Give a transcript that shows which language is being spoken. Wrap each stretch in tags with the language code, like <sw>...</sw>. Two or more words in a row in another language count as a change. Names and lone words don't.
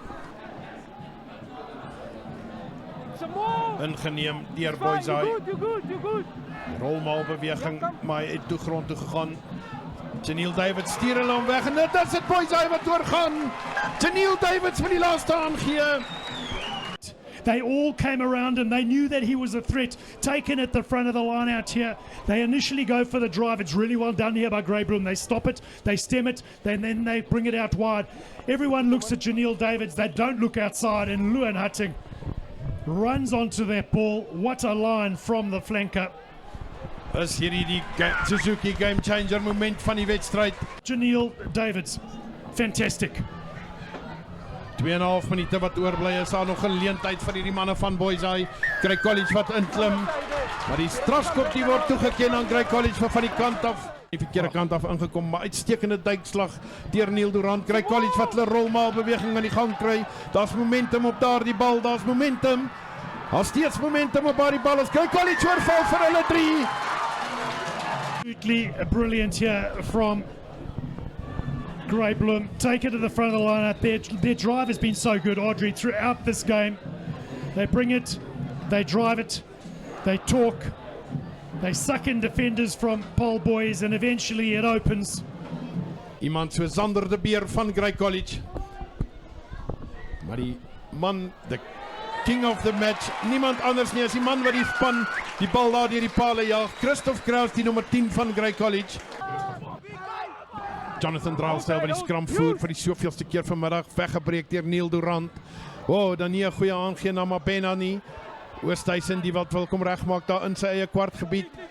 <af>Ingeneem deur Boysay. Rolmaal beweging, maar hy het toe grond toe gegaan. Janiel Davids stuur hulle hom weg en dit is dit Boysay wat oorgaan. Janiel Davids met die laaste aangee.</af> <en>They all came around and they knew that he was a threat. Taken at the front of the line out here. They initially go for the drive. It's really well done here by Grey Bloom. They stop it, they stem it, then they bring it out wide. Everyone looks at Janiel Davids. They don't look outside, and Luan Hutting runs onto that ball. What a line from the flanker.</en> <af>Is hierdie die Suzuki</af> <en>game changer</en> <af>moment van die wedstryd.</af> <en>Janiel Davids, fantastic.</en> <af>2,5 minute wat oorbly is, daar nog 'n geleentheid vir hierdie manne van Boysay. Grey College wat inklim, maar die strafskop die word toegeken aan Grey College van die kant af. Die verkeerde kant af ingekom, maar uitstekende duikslag deur Neil Durant. Grey College wat hulle rolmaal beweging aan die gang kry. Daar's momentum op daardie bal, daar's momentum. Daar's steeds momentum op daardie bal. As Grey College oorval vir hulle 3.</af> <en>Absolutely brilliant here from Grey Bloom. Take it to the front of the lineup. Their drive has been so good, Audrey, throughout this game. They bring it, they drive it, they talk, they suck in defenders from Pole Boys, and eventually it opens.</en> <af>Iemand so Sander de Beer van Grey College. Maar die man,</af> <en>the king of the match,</en> <af>niemand anders nie as die man wat die span die bal daar deur die pale jaag. Christoph Kraus, die nommer 10 van Grey College. Jonathan Drylesdale wat die skram voer vir die soveelste keer vanmiddag, weggebreek deur Neil Durant. Dan nie 'n goeie aangee na Mabena nie. Oosthuizen die wat wil kom regmaak daar in sy eie kwartgebied.</af>